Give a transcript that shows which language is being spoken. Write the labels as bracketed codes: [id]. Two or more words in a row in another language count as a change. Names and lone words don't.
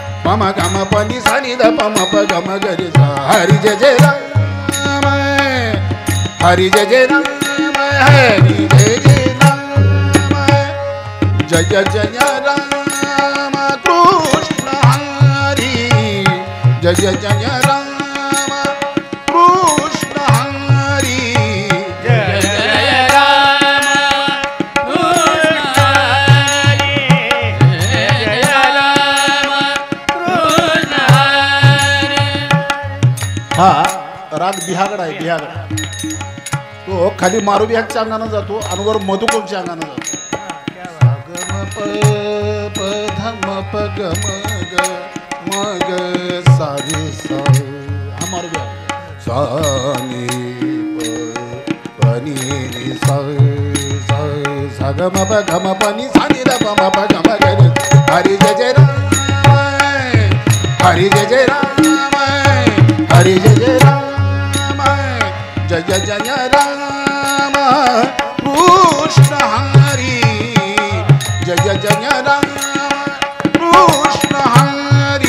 [mr] पम गम पनि सनि द पम प गम गरि सा हरि जय जय राम हरि जय जय राम हरि जय जय राम जय जय राम कृष्ण हरि जय जय राम कृष्ण हरि जय जय राम कृष्ण हरि जय राम कृष्ण हरि. हा राग बिहागड आहे बिहागड तो खाली मारुबी ह्याच्या अंगानं जातो आणि वर मधुकोबच्या अंगानं जातो गम प प धम प गम ग म ग सा रे सा हा मारुबी आहे सा नि प प नि नि सा सा सा गम प गम प नि सा नि द प म प गम ग रे हरि जय जय राम हरि जय जय राम हरि जय जय राम जय जय राम कृष्ण हरि जय जय राम कृष्ण हरि